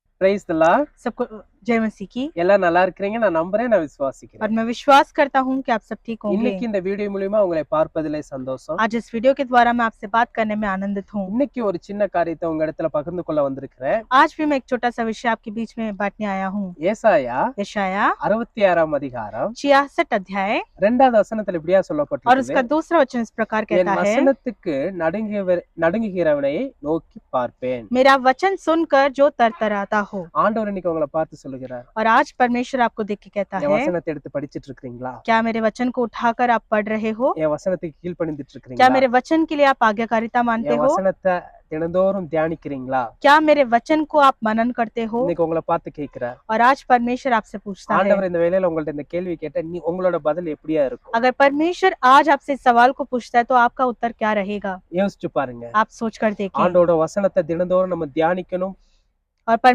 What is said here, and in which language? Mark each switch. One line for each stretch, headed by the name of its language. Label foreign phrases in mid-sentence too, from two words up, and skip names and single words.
English: Praise the Lord. सबको जय मसीह की।
Tamil: எல்லாம் நல்லா இருக்கீங்க நான் நம்புறேன், நான்
Hindi: और
Tamil: விசுவாசிக்கிறேன்.
Hindi: मैं विश्वास करता हूँ कि आप सब ठीक होंगे।
Tamil: இன்னைக்கு இந்த வீடியோ மூலமா உங்களை பார்ப்பதிலே சந்தோஷம்.
Hindi: आज इस वीडियो के द्वारा मैं आपसे बात करने में आनंदित हूँ।
Tamil: இன்னைக்கு ஒரு சின்ன காரியத்தை உங்க இடத்துல பகிர்ந்து கொள்ள வந்திருக்கிறேன்.
Hindi: आज भी मैं एक छोटा सा विषय आपके बीच में बांटने आया हूँ।
Tamil: ஏசாயா
Hindi: यशाया
Tamil: 66ஆம் அதிகாரம்
Hindi: 66 अध्याय
Tamil: 2வது வசனத்துல இப்படியா
Hindi: और
Tamil: சொல்லப்பட்டிருக்கு.
Hindi: उसका दूसरा वचन इस प्रकार
Tamil: என்
Hindi: कहता है,
Tamil: வசனத்துக்கு நடுங்குகிறவனை நோக்கி பார்ப்பேன்.
Hindi: मेरा वचन सुनकर जो तरतराता हो।
Tamil: ஆண்டவர் இன்னைக்கு உங்களை பார்த்து சொல்லுகிறார்.
Hindi: और आज परमेश्वर आपको देख के कहता
Tamil: என்
Hindi: है,
Tamil: வசனத்தை எடுத்து படிச்சிட்டு இருக்கீங்களா?
Hindi: क्या मेरे वचन को उठाकर आप पढ़ रहे हो?
Tamil: என் வசனத்துக்கு கீழ்ப்படிந்துட்டு
Hindi: क्या
Tamil: இருக்கீங்களா?
Hindi: मेरे वचन के लिए आप आज्ञाकारिता मानते
Tamil: என்
Hindi: हो?
Tamil: வசனத்தை தினந்தோறும் தியானிக்கிறீங்களா?
Hindi: क्या मेरे वचन को आप मनन करते हो?
Tamil: இன்னைக்கு உங்களை பார்த்து கேட்கிறார்.
Hindi: और आज परमेश्वर आपसे पूछता है,
Tamil: ஆண்டவர் இந்த வேளையில உங்கள்ட்ட இந்த கேள்வி கேட்டா நீ உங்களோட பதில் எப்படியா இருக்கும்?
Hindi: अगर परमेश्वर आज आपसे इस सवाल को पूछता है तो आपका उत्तर क्या रहेगा?
Tamil: யோசிச்சு பாருங்க.
Hindi: आप सोच कर देखें।
Tamil: ஆண்டோட வசனத்தை தினந்தோறும் நம்ம தியானிக்கணும்.
Hindi: और